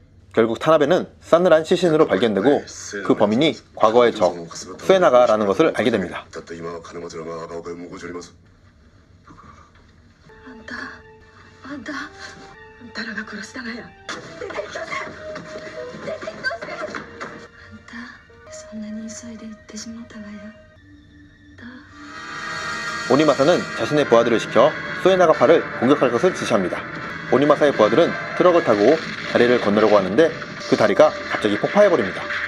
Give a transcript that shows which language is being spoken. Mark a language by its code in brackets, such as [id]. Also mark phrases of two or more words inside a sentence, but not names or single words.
[ko] 결국 타나베는 싸늘한 시신으로 발견되고 그 범인이 과거의 적 수에나가라는 것을 알게 됩니다. [ja] たった今は金松らが赤岡へ向こうじゃります。あんたらが殺したがや。出て行かせ。出て行かせ。あんたそんなに急いで行ってしまったがや。 [ko] 오니마사는 자신의 부하들을 시켜 수에나가 파를 공격할 것을 지시합니다. 오니마사의 부하들은 트럭을 타고 다리를 건너려고 하는데 그 다리가 갑자기 폭파해버립니다.